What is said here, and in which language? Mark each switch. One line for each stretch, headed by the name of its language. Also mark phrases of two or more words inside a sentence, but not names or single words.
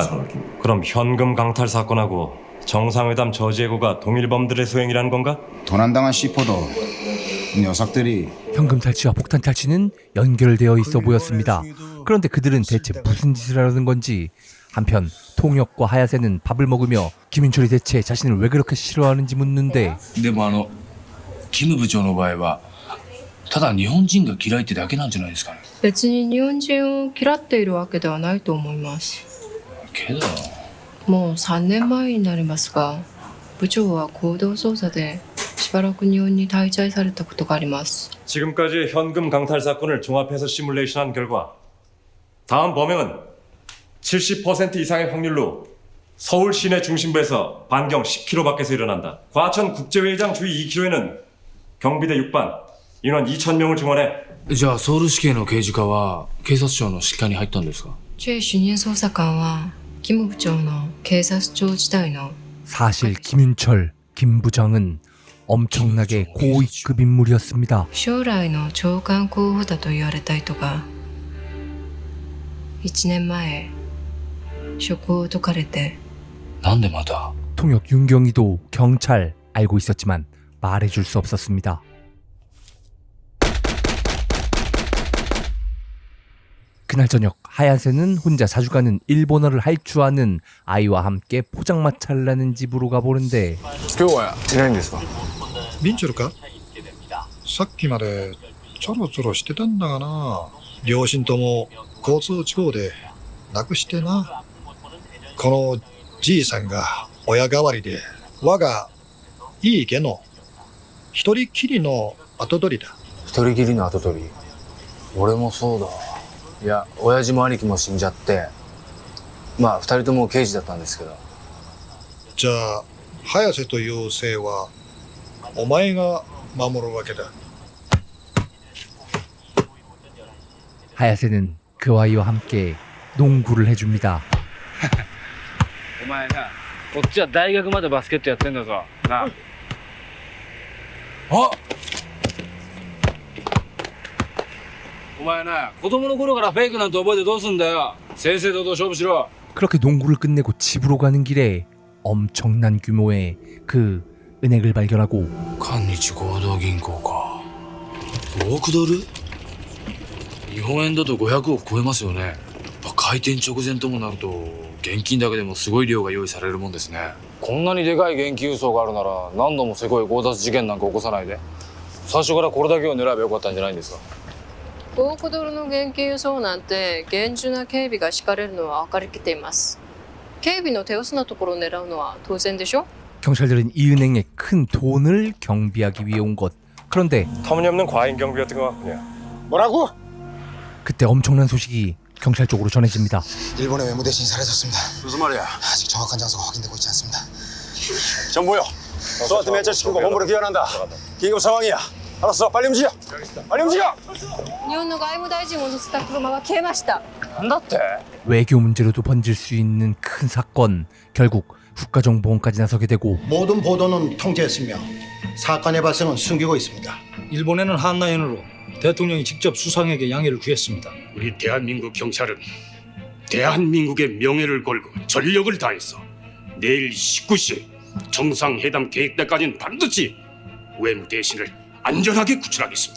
Korean: 잠깐, 그럼 현금 강탈 사건하고 정상회담 저지 해고가 동일범들의 소행이라는 건가? 도난당한 시포도 녀석들이 현금 탈취와 폭탄 탈취는 연결되어 있어 보였습니다. 그런데 그들은 대체 무슨 짓을 하려는 건지. 한편 통역과 하야세는 밥을 먹으며 김윤철이 대체 자신을 왜 그렇게 싫어하는지 묻는데
Japanese: でもキム部長の場合はただ日本人が嫌いってだけなんじゃないですかね。別に日本人を嫌っているわけではないと思います。けどもう3年前になりますが、部長は行動捜査でしばらく日本に滞在されたことがあります。
Korean: 지금까지 현금 강탈 사건을 종합해서 시뮬레이션한 결과 다음 범행은 70% 이상의 확률로 서울 시내 중심부에서 반경 10km 밖에서 일어난다. 과천 국제회의장 주위 2km에는 경비대 6반, 인원 2,000명을 증원해.
Japanese: じゃあソウル市警の刑事課は警察庁の指揮下に入ったんですか。チェ主任捜査官はキム部長の警察庁時代の
Korean: 사실 김윤철, 김 부장은 엄청나게 고위급 인물이었습니다.
Japanese: 将来の長官候補だと言われた人が 1年前職を解かれてなんでまた
Korean: 통역 윤경이도 경찰 알고 있었지만 말해줄 수 없었습니다. 그날 저녁 하야세는 혼자 자주 가는 일본어를 할 줄 아는 아이와 함께 포장마차라는 집으로 가보는데
Japanese: 今日はいないんですかビンチョルかさっきまでちょろちょろしてたんだがな。両親とも交通事故で亡くしてな。このじいさんが親代わりで我がいい家の一人きりの跡取りだ。一人きりの跡取り俺もそうだ。いや親父も兄貴も死んじゃってまあ二人とも刑事だったんですけど。じゃあ早瀬という姓はお前が守るわけだ。
Korean: 하야세는 그 아이와 함께 농구를 해줍니다.
Japanese: お前なこっちは大学までバスケットやってんだぞなあ。お前な子供の頃からフェイクなんて覚えてどうすんだよ。正々堂々勝負しろ。
Korean: 그렇게 농구를 끝내고 집으로 가는 길에 엄청난 규모의 그 은행을 발견하고
Japanese: 韓日合同銀行か5億ドル日本円だと500億超えますよね。開店直前ともなると現金だけでもすごい量が用意されるもんですね。こんなにでかい現金輸送があるなら何度もせこい強奪事件なんか起こさないで最初からこれだけを狙えばよかったんじゃないんですか。 5億ドルの現金輸送なんて厳重な警備が敷かれるのは分かりきっています。警備の手薄なところを狙うのは当然でしょ。
Korean: 경찰들은 이 은행에 큰 돈을 경비하기 위해 온 것. 그런데 터무니없는 과잉 경비였던 것 같군요. 뭐라고? 그때 엄청난 소식이 경찰 쪽으로 전해집니다. 일본의 외무 대신이 사라졌습니다. 무슨 말이야? 아직 정확한 장소가 확인되고 있지 않습니다. 정보요. 소한테 매체시키고 본부로 귀환한다. 긴급 상황이야. 알았어. 빨리 움직여. 빨리 움직여.
Japanese: 日本の外務大臣を乗せた車が消えました。なんだって
Korean: 외교 문제로도 번질 수 있는 큰 사건. 결국 국가정보원까지 나서게 되고 모든 보도는 통제했으며 사건의 발생은 숨기고 있습니다. 일본에는 한라인으로 대통령이 직접 수상에게 양해를 구했습니다. 우리 대한민국 경찰은 대한민국의 명예를 걸고 전력을 다해서 내일 19시 정상회담 계획 때까지는 반드시 외무 대신을 안전하게 구출하겠습니다.